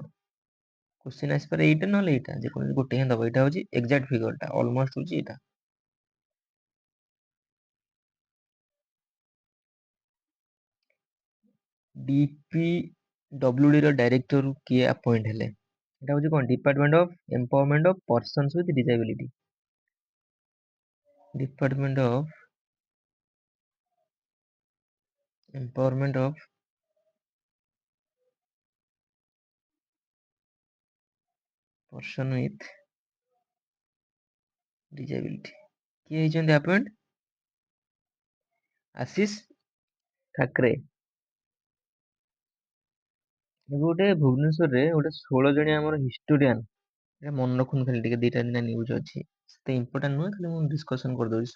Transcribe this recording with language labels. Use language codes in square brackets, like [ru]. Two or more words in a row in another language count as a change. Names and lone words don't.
[or] क्वेश्चन ଆସିପାରେ ଏଇଟା ନହେଲେ ଏଇଟା, ଯେକୌଣସି ଗୋଟେ ହିଁ ଦବ। ଏଇଟା ହଉଛି [en] exact figureଟା, [or] ଅଲମୋଷ୍ଟ ହଉଛି ଏଇଟା। DPWD ର ଡାଇରେକ୍ଟର କିଏ ଆପଏଣ୍ଟ ହେଲେ? [bn] এটা হচ্ছে কোন? [en] Department of Empowerment of Persons with Disability. Department of Empowerment of person with disability। [or] କିଏ ହେଇଛନ୍ତି ଆପଏଣ୍ଟ? ଆଶିଷ ଠାକରେ। ଏବେ ଗୋଟେ ଭୁବନେଶ୍ୱରରେ ଗୋଟେ 16 ଜଣିଆ ଆମର ହିଷ୍ଟୋରିଆନ, এটা ମନେ ରଖୁନ ଖାଲି ଟିକେ, 2ଟା ନ୍ୟୁଜ ଅଛି, ସେତେ ଇମ୍ପୋର୍ଟାଣ୍ଟ ନୁହେଁ, ଖାଲି ମୁଁ ଡିସ୍କସନ କରିଦଉଛି।